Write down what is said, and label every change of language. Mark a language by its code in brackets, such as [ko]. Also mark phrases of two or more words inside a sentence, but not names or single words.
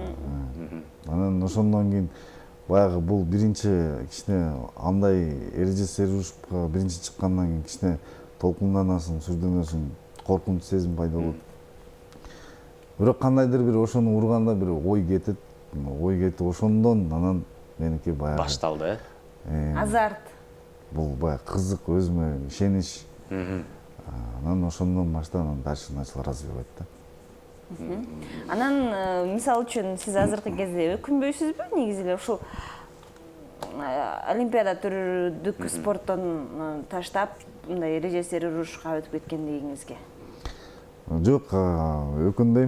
[ky] Анан ошондон кийин баягы бул биринчи кичине андай эреже серушка биринчи чыккандан кийин кичине толкунданасың, сүрдөнөсүң, коркунуч сезим пайда болот. Бирок кандайдыр бир ошону урганда бир ой кетет. Ошондон анан меники баягы Башталды, Азарт. бул баягы кызык, өзүмө ишенич. Анан ошондон баштап анан [ru] дальше начал развивать [ky] да. Анан мисалы үчүн сиз азыркы кезде өкүнбөйсүзбү негизи эле ушул олимпиада түрдүк спорттон таштап мындай эреже серурушка өтүп кеткендигиңизге? Жок, өкүнбөйм.